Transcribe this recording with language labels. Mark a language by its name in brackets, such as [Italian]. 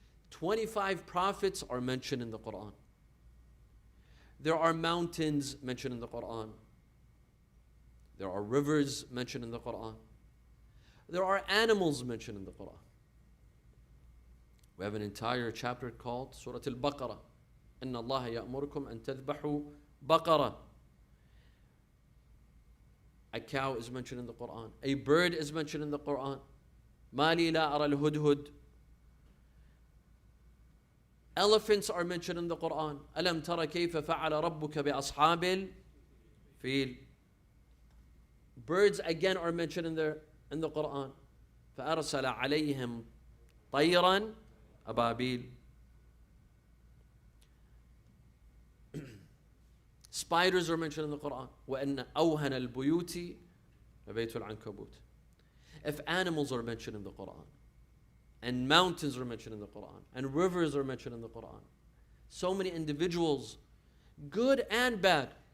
[English] 25 prophets are mentioned in the Quran. There are mountains mentioned in the Quran. There are rivers mentioned in the Quran. There are animals mentioned in the Quran. We have an entire chapter called Surah Al-Baqarah, [Arabic] إن الله يأمركم أن تذبحوا بقرة. [English] A cow is mentioned in the Quran. A bird is mentioned in the Quran. [Arabic] ما لي لا أرى الهدهد. [English] Elephants are mentioned in the Quran. [Arabic] ألم ترى كيف فعل ربك بأصحاب الفيل. [English] Birds again are mentioned in the Quran. [Arabic] فأرسل عليهم طيرا أبابيل. [English] Spiders are mentioned in the Quran. [Arabic] وَأَنَّ أَوْهَنَ الْبُيُوتِ لَبَيْتُ الْعَنْكَبُوتِ. [English] If animals are mentioned in the Quran, and mountains are mentioned in the Quran, and rivers are mentioned in the Quran, so many individuals, good and bad.